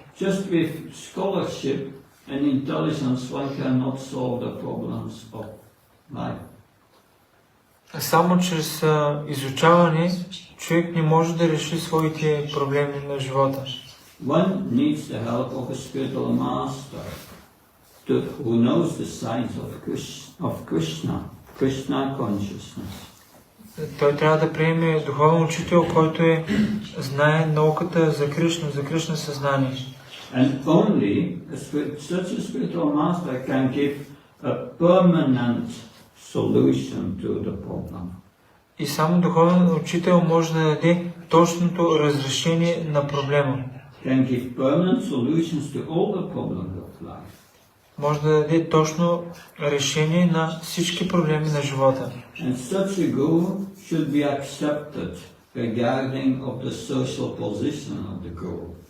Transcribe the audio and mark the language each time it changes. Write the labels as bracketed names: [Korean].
[English] Just with scholarship and intelligence one cannot solve the problems of life. [Bulgarian] Само чрез изучаване човек не може да реши своите проблеми на живота. [English] One needs the help of a spiritual master who knows the science of Krishna consciousness. [Bulgarian] Той трябва да приеме духовен учител, който знае науката за Кришна съзнание. [English] And only such a spiritual master can give a permanent solution to the problem. [Bulgarian] И само духовен учител може да даде точното разрешение на проблема. [English] Can give permanent solutions to all the problems of life. [Bulgarian] Може да даде точно решение на всички проблеми на живота. [English] And such a guru should be accepted regarding of the social position of the guru.